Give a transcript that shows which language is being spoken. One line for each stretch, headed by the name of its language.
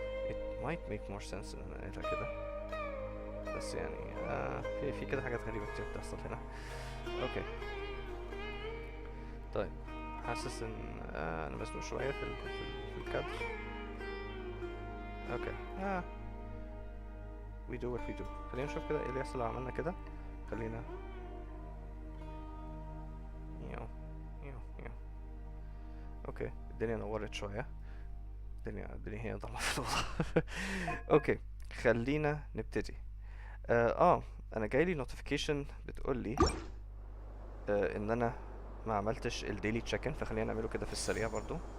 English: It might make more sense
Arabic: ان انا انقلها كده، بس يعني في كده حاجات غريبة كتير بتحصل هنا. اوكي طيب، حاسس ان انا مزنوق شوية في الكادر.
English: Okay we do what we do.
Arabic: خلينا نشوف كده ايه اللي يحصل لو عملنا كده. خلينا يو. اوكي الدنيا نورت شوية. الدنيا هي ضلمة في الأوضة. اوكي خلينا نبتدي. انا جايلي نوتيفيكيشن بتقولي ان انا ما عملتش الديلي تشيك-ان، فخلينا نعمله كده في السريع برضو.